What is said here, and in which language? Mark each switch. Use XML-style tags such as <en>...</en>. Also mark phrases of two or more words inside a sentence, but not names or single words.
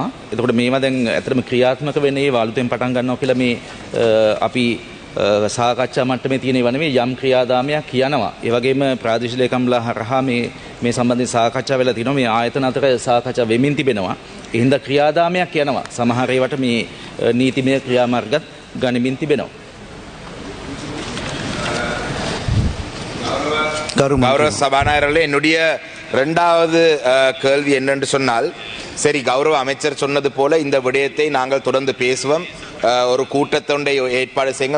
<si>එතකොට මේවා දැන් ඇත්තටම ක්‍රියාත්මක වෙන්නේ අලුතෙන් පටන් ගන්නවා කියලා මේ අපි සාකච්ඡා මට්ටමේ තියෙන ඒවා නෙවෙයි යම් ක්‍රියාදාමයක් යනවා. ඒ වගේම ප්‍රාදේශීය ලේකම්ලා හරහා මේ සම්බන්ධයෙන් සාකච්ඡා වෙලා තිනවා. මේ ආයතන අතර සාකච්ඡා වෙමින් තිබෙනවා. ඒ හින්දා ක්‍රියාදාමයක් යනවා. සමහර ඒවාට මේ නීතිමය ක්‍රියාමාර්ගත් ගනිමින් තිබෙනවා.</si> <ta>கௌரவ சபாநாயகர்களே, என்னுடைய இரண்டாவது கேள்வி என்னென்று சொன்னால், சரி, கௌரவ அமைச்சர் சொன்னது போல இந்த விடயத்தை நாங்கள் தொடர்ந்து பேசுவோம். ஒரு கூட்டத்தொண்டை ஏற்பாடு செய்யுங்கள்.</ta>